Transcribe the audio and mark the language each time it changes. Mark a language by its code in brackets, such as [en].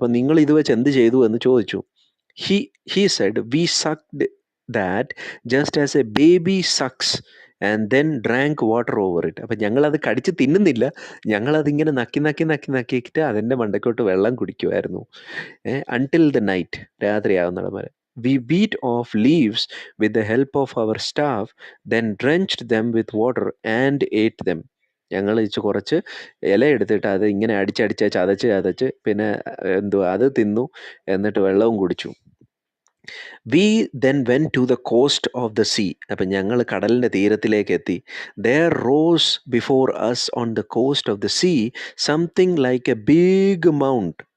[ml] അപ്പം നിങ്ങൾ ഇത് വെച്ച് എന്ത് ചെയ്തു എന്ന് ചോദിച്ചു. [en] He said, we sucked that just as a baby sucks and then drank water over it. [ml] അപ്പം ഞങ്ങളത് കടിച്ച് തിന്നുന്നില്ല, ഞങ്ങളതിങ്ങനെ നക്കിയിട്ട് അതിൻ്റെ മണ്ടക്കോട്ട് വെള്ളം കുടിക്കുമായിരുന്നു. [en] until the night, [ml] രാത്രിയാവുന്നിടം വരെ. [en] We beat off leaves with the help of our staff, then drenched them with water and ate them. [ml] ഞങ്ങൾ കുറച്ച് ഇല എടുത്തിട്ട് അത് ഇങ്ങനെ ചതച്ച് പിന്നെ അത് തിന്നു, എന്നിട്ട് വെള്ളവും കുടിച്ചു. [en] We then went to the coast of the sea. [ml] അപ്പം ഞങ്ങൾ കടലിൻ്റെ തീരത്തിലേക്ക് എത്തി. [en] There rose before us on the coast of the sea something like a big mount.